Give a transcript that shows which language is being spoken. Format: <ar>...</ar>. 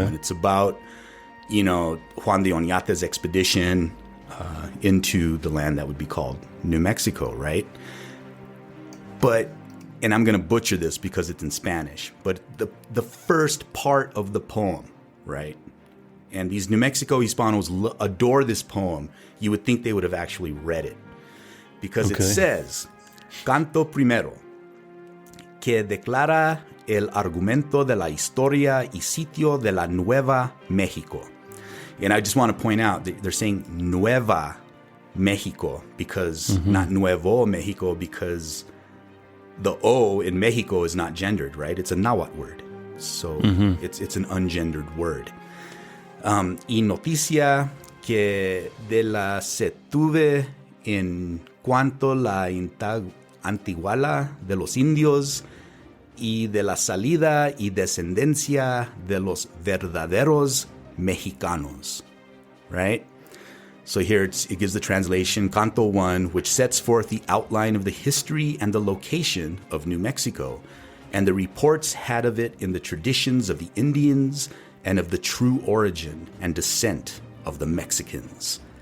<en>And it's about, Juan de Oñate's expedition into the land that would be called New Mexico, right? But... and I'm going to butcher this because it's in Spanish, but the first part of the poem, right? And these New Mexico Hispanos adore this poem. You would think they would have actually read it. Because it says,</en> <es>Canto primero, que declara el argumento de la historia y sitio de la Nueva México.</es> <en>And I just want to point out that they're saying Nueva México because, not Nuevo México, because... the O in Mexico is not gendered, right? It's a Nahuatl word. So it's an ungendered word.</en> <es>Y noticia que de la se tuve en cuanto la antiguala de los indios y de la salida y descendencia de los verdaderos mexicanos,</es> <en>right? So here it gives the translation, Canto 1, which sets forth the outline of the history and the location of New Mexico, and the reports had of it in the traditions of the Indians and of the true origin and descent of the Mexicans.</en>